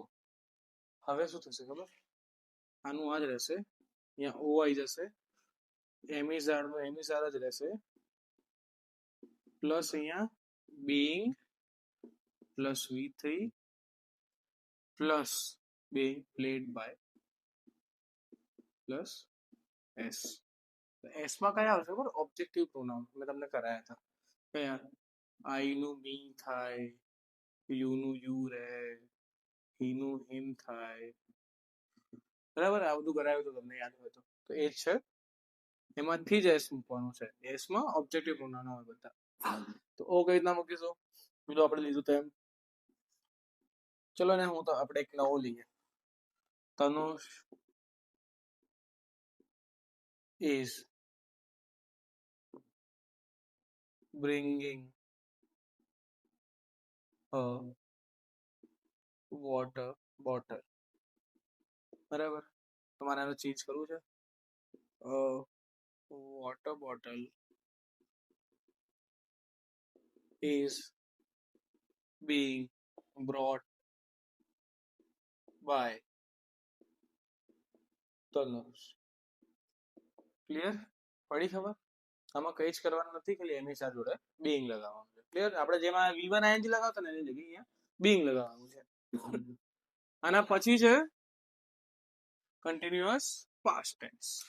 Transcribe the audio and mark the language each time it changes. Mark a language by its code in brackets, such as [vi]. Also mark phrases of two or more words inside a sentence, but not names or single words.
[gu] હવે શું થશે ખબર? આનું આ જ રહેશે, અહીંયા O આવી જશે, એમિઝાર નો એમિઝાર જ રહેશે, પ્લસ અહીંયા being પ્લસ V3 પ્લસ [en] being played by [gu] પ્લસ S. S માં કયા આવશે ખબર? [en] objective pronoun [gu] મેં તમને કરાયા હતા. કયા? I નું મી થાય, યુ નું યુ રહે, હી નું હિમ થાય. બરાબર? આ બધું કરાયું તો તમને યાદ હોય તો એ જ છે, એમાંથી જ એસ મૂકવાનું છે. એસ માં [en] objective pronoun [gu] હોય બધા. તો ઓ કઈ રીતના મૂકીશું? બીજું આપણે લીધું તેમ. ચલો ને, હું તો આપણે એક નવો લઈએ, તનુષ [en] is bringing a water bottle. [gu] બરાબર? તમારે આને ચેન્જ કરવું છે, [en] water bottle is being brought by તનુષ. [gu] ક્લિયર? પડી ખબર? આમાં કઈ જ કરવાનું નથી, ખાલી એમિઝાર જોડે being લગાવવાનું છે. ક્લિયર? આપણે જેમાં V1 ING લગાવતા ને એની જગ્યાએ અહીંયા being લગાવવાનું છે. આના પછી છે [en] continuous past tense.